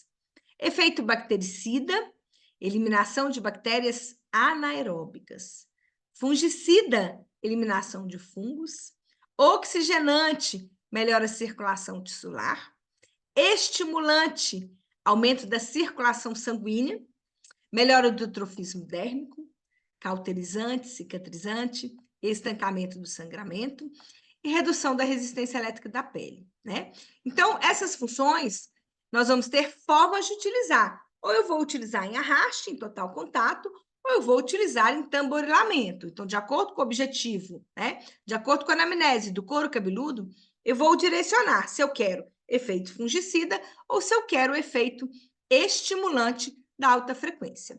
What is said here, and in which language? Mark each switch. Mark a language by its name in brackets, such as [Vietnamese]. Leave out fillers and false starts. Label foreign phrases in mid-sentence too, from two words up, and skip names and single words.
[Portuguese] Efeito bactericida, eliminação de bactérias anaeróbicas. Fungicida, eliminação de fungos. Oxigenante, melhora a circulação tissular. Estimulante, aumento da circulação sanguínea. Melhora do trofismo dérmico. Cauterizante, cicatrizante, estancamento do sangramento e redução da resistência elétrica da pele, né? Então, essas funções, nós vamos ter formas de utilizar. Ou eu vou utilizar em arraste, em total contato, ou eu vou utilizar em tamborilamento. Então, de acordo com o objetivo, né? De acordo com a anamnese do couro cabeludo, eu vou direcionar se eu quero efeito fungicida ou se eu quero efeito estimulante da alta frequência.